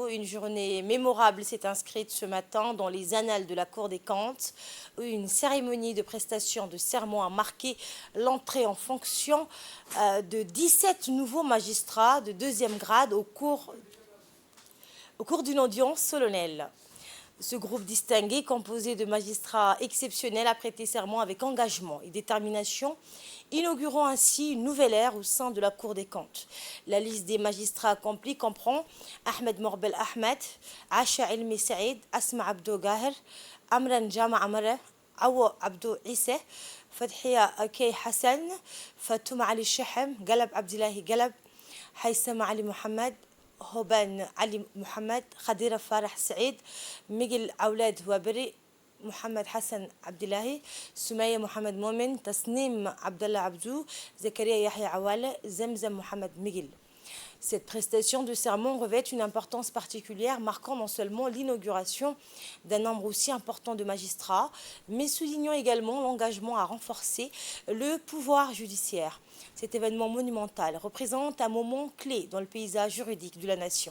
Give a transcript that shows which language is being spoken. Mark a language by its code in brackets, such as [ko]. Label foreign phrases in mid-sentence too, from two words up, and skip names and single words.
[fr] Une journée mémorable s'est inscrite ce matin dans les annales de la Cour des comptes, où une cérémonie de prestation de serment a marqué l'entrée en fonction de 17 nouveaux magistrats de deuxième grade au cours d'une audience solennelle. Ce groupe distingué, composé de magistrats exceptionnels, a prêté serment avec engagement et détermination, inaugurant ainsi une nouvelle ère au sein de la Cour des comptes. La liste des magistrats accomplis comprend Ahmed Morbel Ahmed, Asha Elmi Saïd, Asma Abdou Gahir, Amran Jama Amara, Awa Abdou Issa, Fadhiya Kay Hassan, Fatouma Ali Shahem, Galab Abdillahi Galab, Haïsama Ali Mohamed, هوبان علي محمد خديرة فرح سعيد ميجل أولاد وابري محمد حسن عبد الله سمية محمد مؤمن تسنيم عبد الله عبدو زكريا يحيى عوالة زمزم محمد ميجل. Cette prestation de serment revêt une importance particulière, marquant non seulement l'inauguration d'un nombre aussi important de magistrats, mais soulignant également l'engagement à renforcer le pouvoir judiciaire. Cet événement monumental représente un moment clé dans le paysage juridique de la nation.